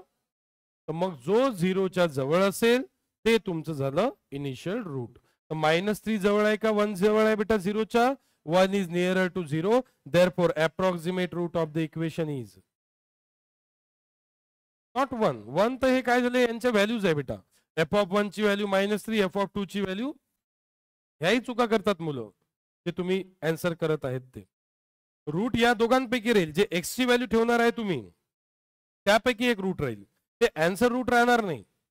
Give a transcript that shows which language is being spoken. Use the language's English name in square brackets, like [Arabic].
[Marathi] तर मग जो 0 च्या जवळ असेल ते तुमचं झालं इनिशियल रूट. -3 जवळ आहे का 1 जवळ आहे बेटा 0 च्या, [English] 1 is nearer to 0, therefore approximate root of the equation is not 1. [Marathi] 1 तर हे काय झाले, यांच्या व्हॅल्यूज आहे बेटा. f of 1 ची व्हॅल्यू -3, f of 2 ची व्हॅल्यू. ह्याही चुका करतात मुलं, ते तुम्ही आन्सर करत आहेत ते. रूट या दोघांपैकी राहील, जे x ची व्हॅल्यू ठेवणार आहे तुम्ही त्यापैकी एक रूट राहील, ते आन्सर रूट राहणार नाही.